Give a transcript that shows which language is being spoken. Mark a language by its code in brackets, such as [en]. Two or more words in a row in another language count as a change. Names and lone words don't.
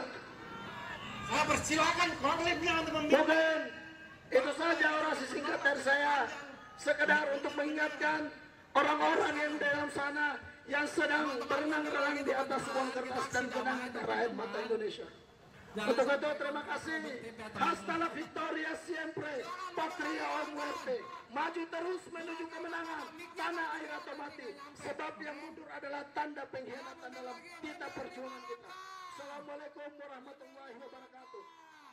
[id] Saya persilakan konfliknya untuk Mungkin itu saja orasi singkat dari saya, sekedar untuk mengingatkan orang-orang yang di dalam sana yang sedang berenang-renang di atas uang kertas dan kenangan rakyat mata Indonesia. Untuk itu terima kasih. [es] Hasta la victoria siempre, patria o muerte. [id] Maju terus menuju kemenangan, tanah air atau mati. Sebab yang mundur adalah tanda pengkhianatan dalam kita perjuangan kita. [ar] السلام عليكم ورحمة الله وبركاته.